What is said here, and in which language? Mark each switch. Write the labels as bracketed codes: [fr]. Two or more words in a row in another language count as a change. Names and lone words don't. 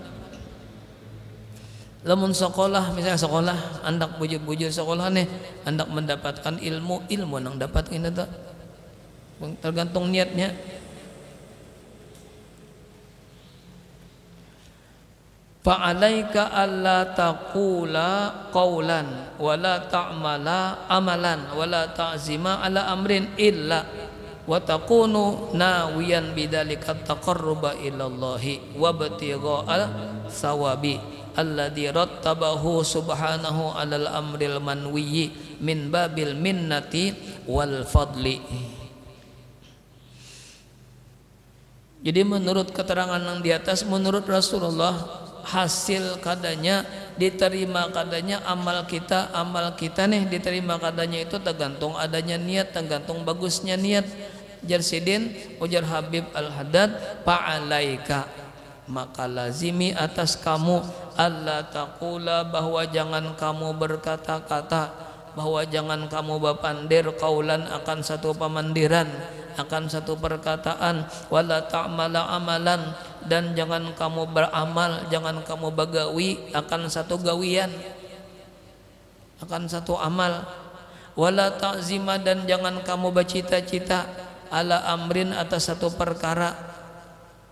[bjn] Lamun sekolah misalnya sekolah hendak bujur sekolah nih hendak mendapatkan ilmu nang dapat ini tak tergantung niatnya. [ar] فعليك ألا تقول قولا ولا تعمل عملا ولا تعزم على أمر إلا وتكون ناويا بذلك التقرب إلى الله وابتغاء الثواب الذي رتبه سبحانه على الأمر المنوي من باب المنة والفضل. [bjn] Jadi menurut keterangan yang di atas menurut Rasulullah hasil kadanya diterima kadanya amal kita nih diterima kadanya itu tergantung adanya niat tergantung bagusnya niat. Jarsidin ujar Habib Al-Haddad fa'alaika maka lazimi atas kamu [ar] ألا تقول [bjn] bahwa jangan kamu berkata-kata bahwa jangan kamu bapandir kaulan akan satu pemandiran akan satu perkataan [ar] ولا تعمل عملا [bjn] dan jangan kamu beramal jangan kamu bagawi akan satu gawian akan satu amal [ar] ولا تعزم [bjn] dan jangan kamu bercita-cita [ar] على أمر [bjn] atas satu perkara